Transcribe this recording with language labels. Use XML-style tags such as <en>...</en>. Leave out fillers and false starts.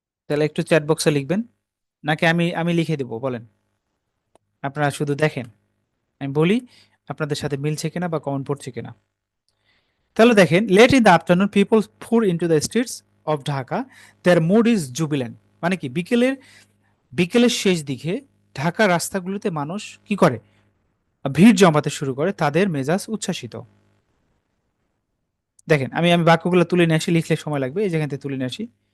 <bn>তাহলে একটু চ্যাট বক্সে লিখবেন, নাকি আমি আমি লিখে দেবো বলেন? আপনারা শুধু দেখেন, আমি বলি আপনাদের সাথে মিলছে কিনা বা কমন পড়ছে কিনা। তাহলে দেখেন,</bn> <en>Late in the afternoon people pour into the streets of Dhaka, their mood is jubilant।</en> <bn>মানে কি, বিকেলের বিকেলের শেষ দিকে ঢাকার রাস্তাগুলোতে মানুষ কি করে, ভিড় জমাতে শুরু করে, তাদের মেজাজ উচ্ছ্বাসিত। দেখেন, আমি আমি বাক্যগুলো তুলে নিয়ে আসি, লিখলে সময় লাগবে, এই যেখান থেকে তুলে নিয়ে আসি।</bn>